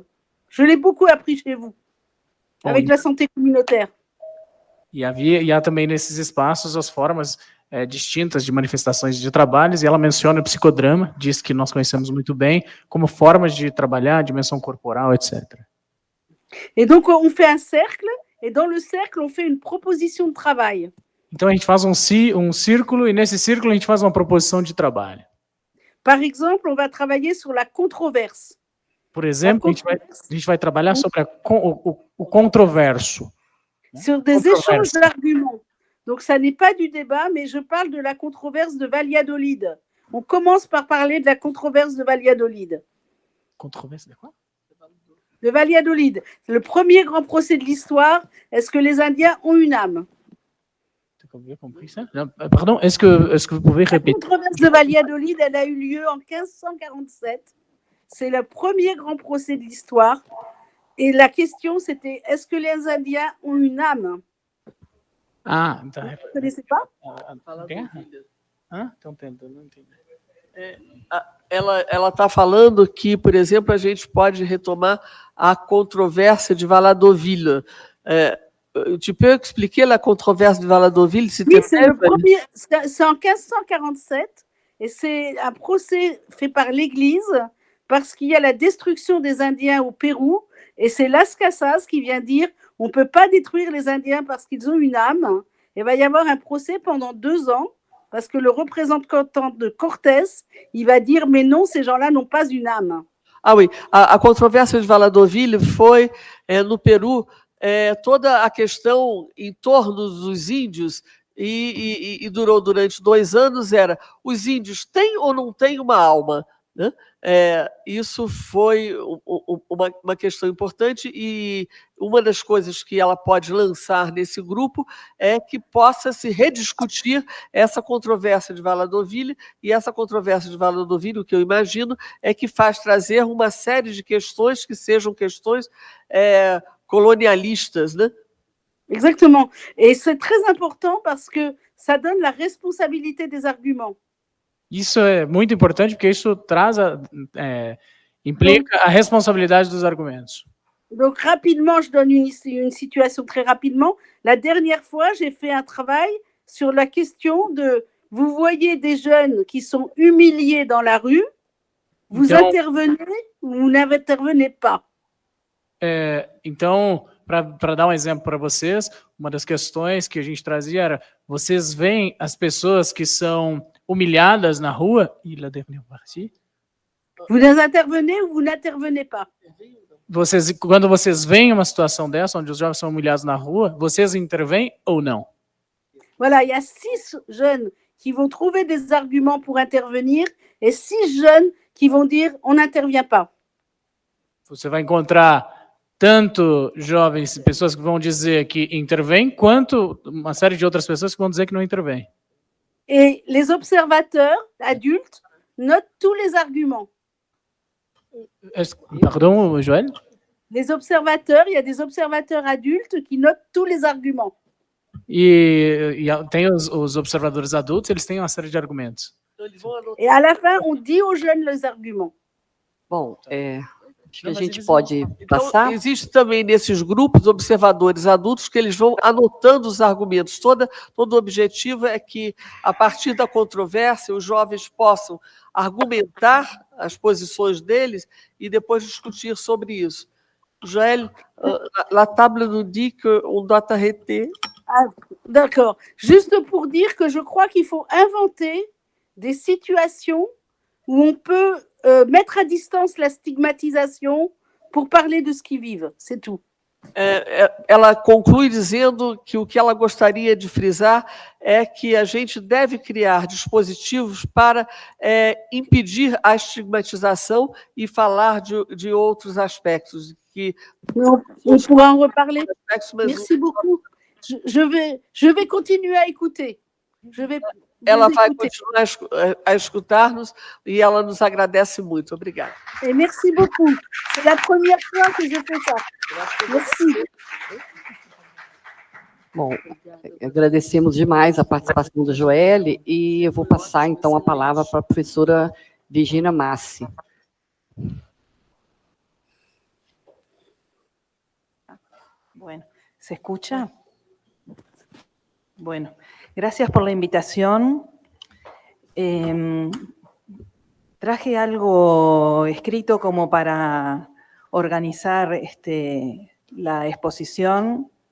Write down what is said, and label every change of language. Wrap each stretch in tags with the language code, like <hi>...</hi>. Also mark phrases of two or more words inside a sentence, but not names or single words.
<fr>Je l'ai beaucoup appris chez vous, avec la santé communautaire.</fr> <pt>E há também nesses espaços as formas distintas de manifestações de trabalhos, e ela menciona o psicodrama, diz que nós conhecemos muito bem, como formas de trabalhar, dimensão corporal, etc.</pt> <fr>Et donc, on fait un cercle, et dans le cercle, on fait une proposition de travail.</fr> <pt>Então a gente faz um círculo, e nesse círculo a gente faz uma proposição de trabalho.</pt> <fr>Par exemple, on va travailler sur la controverse.</fr> <pt>Por exemplo, a gente vai trabalhar sobre o controverso.</pt> <fr>Sur des échanges d'arguments. Donc, ça n'est pas du débat, mais je parle de la controverse de Valladolid. On commence par parler de la controverse de Valladolid. Controverse de quoi? De Valladolid. C'est le premier grand procès de l'histoire. Est-ce que les Indiens ont une âme? J'ai compris ça. Pardon, est-ce que vous pouvez répéter? La controverse de Valladolid, elle a eu lieu en 1547. C'est le premier grand procès de l'histoire. Et la question, c'était, est-ce que les Indiens ont une âme?</fr> <pt>Ah, então...</pt> <fr>Vous ne connaissez pas?</fr> <pt>Estão tentando entender. Ela está falando que, por exemplo, a gente pode retomar a controvérsia de Valladolid.</pt> <fr>Tu peux expliquer la controverse de Valladolid, s'il te plaît? Oui, c'est en 1547 et c'est un procès fait par l'Église parce qu'il y a la destruction des Indiens au Pérou et c'est Las Casas qui vient dire on ne peut pas détruire les Indiens parce qu'ils ont une âme. Il va y avoir un procès pendant 2 ans parce que le représentant de Cortés, il va dire mais non, ces gens-là n'ont pas une âme. Ah oui,</fr> <pt>a controvérsia de Valladolid foi no Peru, toda a questão em torno dos índios e durou durante 2 anos era os índios têm ou não têm uma alma, né? Isso foi uma questão importante e uma das coisas que ela pode lançar nesse grupo é que possa se rediscutir essa controvérsia de Valladolid, e essa controvérsia de Valladolid, o que eu imagino, é que faz trazer uma série de questões que sejam questões colonialistas, né?</pt> <fr>Exactement. Et c'est très important parce que ça donne la responsabilité des arguments.</fr> <pt>Isso é muito importante porque isso implica a responsabilidade dos argumentos.</pt> <fr>Donc rapidement, je donne une situation très rapidement. La dernière fois, j'ai fait un travail sur la question de vous voyez des jeunes qui sont humiliés dans la rue, vous intervenez ou vous n'intervenez pas.</fr> <pt>Então, para dar um exemplo para vocês, uma das questões que a gente trazia era: vocês veem as pessoas que são humilhadas na rua?</pt> <fr>Vous intervenez ou vous n'intervenez pas?</fr> <pt>Quando vocês veem uma situação dessa, onde os jovens são humilhados na rua, vocês intervêm ou não?</pt> <fr>Voilà, il y a 6 jeunes qui vont trouver des arguments pour intervenir et 6 jeunes qui vont dire on n'intervient pas.</fr> <pt>Você vai encontrar tanto jovens, pessoas que vão dizer que intervêm, quanto uma série de outras pessoas que vão dizer que não intervêm.</pt> <fr>Et les observateurs adultes notent tous les arguments. Pardon, Joël? Les observateurs, il y a des observateurs adultes qui notent tous les arguments.</fr> <pt>E tem os observadores adultos, eles têm uma série de argumentos.</pt> <fr>Et à la fin, on dit aux jeunes les arguments.</fr> <pt>Bom, acho que a gente pode passar. Então, existe também nesses grupos observadores adultos que eles vão anotando os argumentos. Todo o objetivo é que, a partir da controvérsia, os jovens possam argumentar as posições deles e depois discutir sobre isso.</pt> <fr>Joël, la table nous dit qu'on doit arrêter. Ah, d'accord. Juste pour dire que je crois qu'il faut inventer des situations où on peut mettre à distance la stigmatisation pour parler de ce qu'ils vivent. C'est tout.</fr> <pt>Ela conclui dizendo que o que ela gostaria de frisar é que a gente deve criar dispositivos para impedir a estigmatização e falar de outros aspectos.</pt> <fr>On pourra en reparler. Merci beaucoup. Je vais continuer à écouter.</fr> <pt>Ela vai continuar a escutar-nos e ela nos agradece muito. Obrigada.</pt> <fr>Et merci beaucoup. C'est la première fois que je fais ça. Merci.</fr> <pt>Bom, agradecemos demais a participação do Joël e eu vou passar, então, a palavra para a professora Virginia Massi.</pt> <es>Bueno, ¿se escucha? Bueno, gracias por la invitación. Traje algo escrito como para organizar la exposición.</es>